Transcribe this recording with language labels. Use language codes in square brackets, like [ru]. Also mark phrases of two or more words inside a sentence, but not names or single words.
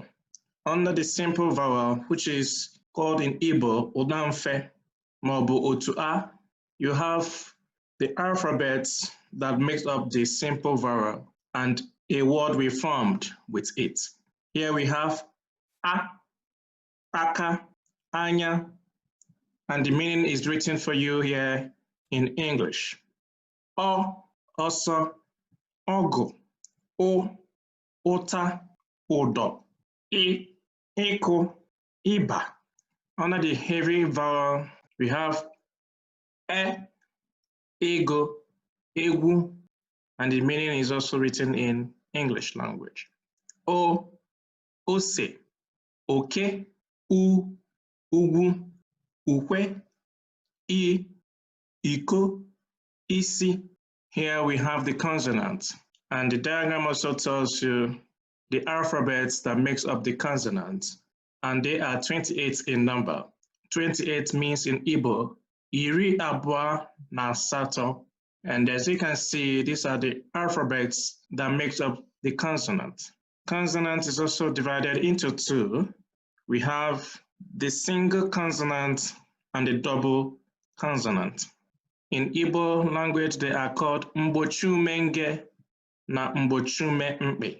[en] Under the simple vowel, which is called in Igbo, [ig] Odamfe, Maọbụ Otu A, [en] you have the alphabets that makes up the simple vowel and a word we formed with it. Here we have A, [ig] Aka, Anya, [en] and the meaning is written for you here in English. [ig] O, Oso, Ogu, O, Ota, Odo, I, Eko, Iba. [en] Under the heavy vowel, we have [ig] E, Ego, Egu, [en] and the meaning is also written in English language. [ig] O, Ose, Oke, U, Ugu, Ukwe, I, Iko, Isi. [en] Here we have the consonants, and the diagram also tells you the alphabets that makes up the consonants, and they are 28 in number. 28 means in Igbo, [ig] iri abụọ na asatọ. [en] And as you can see, these are the alphabets that makes up the consonant. Consonant is also divided into two. We have the single consonant and the double consonant. In Igbo language, they are called [ig] Mbochumenge na Mbochume Mpe.